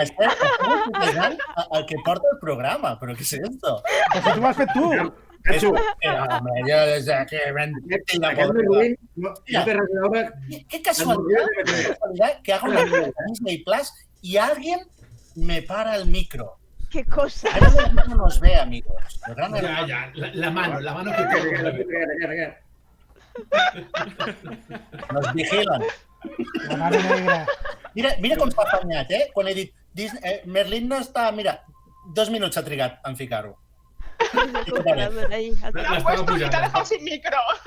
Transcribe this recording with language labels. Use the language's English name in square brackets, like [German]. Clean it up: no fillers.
[Catalan] estem utilitzant el que porta el programa, però què és [Spanish] esto? [Catalan] Però si tu ho has fet tu. Franxo, Home, jo des que aquest Merlín no té res a veure... [Spanish] Qué casualidad que hago una video de Disney Plus y alguien me para el micro. Qué cosa. El gran hermano nos ve, amigos. El gran hermano. Ya. La mano que te... Nos vigilan. La mano negra. [Catalan] Mira com s'ha afanyat, Quan he dit Merlín no està... Mira, 2 minuts ha trigat en ficar-ho. [Spanish] El congelador ahí. Me han puesto y te he dejado sin micro.